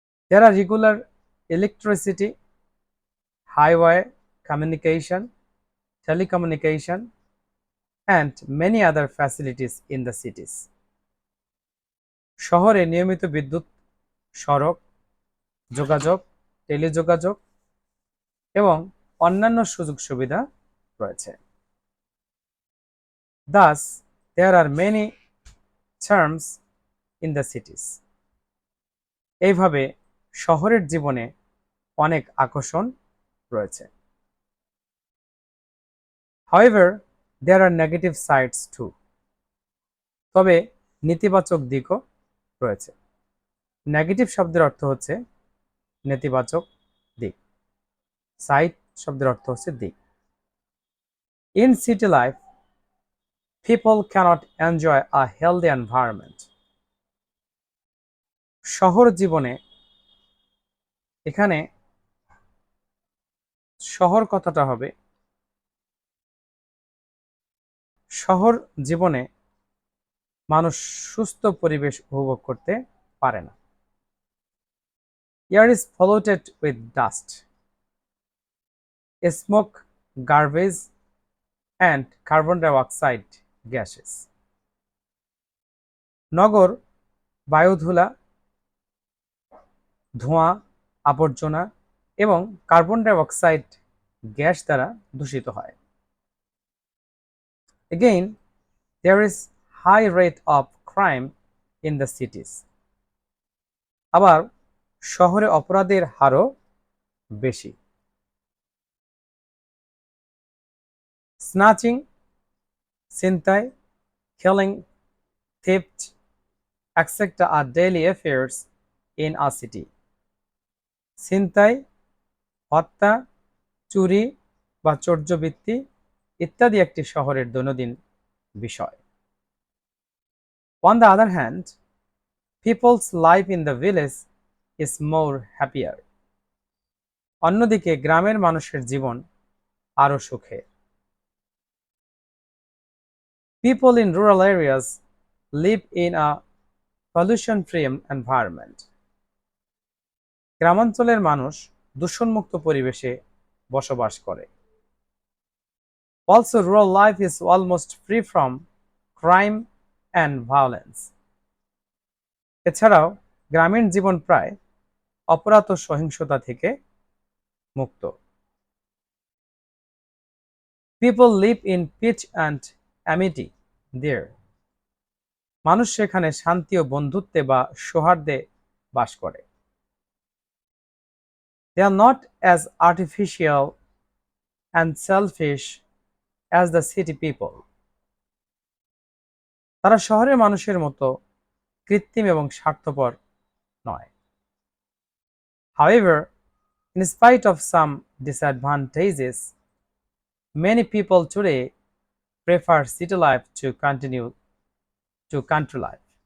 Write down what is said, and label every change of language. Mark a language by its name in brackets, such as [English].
[English] There are regular electricity, highway communication, telecommunication, and many other facilities in the cities. [Bangla] শহরে নিয়মিত বিদ্যুৎ, সড়ক যোগাযোগ, টেলিযোগাযোগ এবং অন্যান্য সুযোগ সুবিধা রয়েছে। [English] Thus, there are many charms in the cities. [Bangla] এইভাবে শহরের জীবনে অনেক আকর্ষণ রয়েছে। [English] However, there are negative sides too. [Bangla] তবে নেতিবাচক দিকও রয়েছে। নেগেটিভ শব্দের অর্থ হচ্ছে নেতিবাচক দিক, সাইড শব্দের অর্থ হচ্ছে দিক। [English] In city life, people cannot enjoy a healthy environment. [Bangla] শহর জীবনে, এখানে শহর কথাটা হবে শহর জীবনে মানুষ সুস্থ পরিবেশ উপভোগ করতে পারে না। [English] Air is polluted with dust, smoke, garbage, and carbon dioxide gases. [Bangla] নগর বায়ুধুলা, ধোঁয়া, আবর্জনা এবং কার্বন ডাই অক্সাইড গ্যাস দ্বারা দূষিত হয়। [English] Again, there is high rate of crime in the cities. [Bangla] আবার শহরে অপরাধের হারও বেশি। [English] Snatching, ছিনতাই, killing, theft, etc. are daily affairs in a city. [Bangla] ছিনতাই, হত্যা, চুরি বা চোর্যবৃত্তি ইত্যাদি একটি শহরের দৈনন্দিন বিষয়। [English] On the other hand, people's life in the village is more happier. [Bangla] অন্যদিকে গ্রামের মানুষের জীবন আরো সুখের। [English] People in rural areas live in a pollution-free environment. [Bangla] গ্রামাঞ্চলের মানুষ দূষণমুক্ত পরিবেশে বসবাস করে। [English] Also, rural life is almost free from crime and violence. [Bangla] এছাড়াও গ্রামীণ জীবন প্রায় অপরাধ ও সহিংসতা থেকে মুক্ত। [English] People live in peace and amity there. [Bangla] মানুষ সেখানে শান্তি ও বন্ধুত্বে বা সৌহার্দ্যে বাস করে। [English] They are not as artificial and selfish as the city people. [Bangla] তারা শহরের মানুষের মতো কৃত্রিম এবং স্বার্থপর নয়। [English] However, in spite of some disadvantages, many people today prefer city life to country life.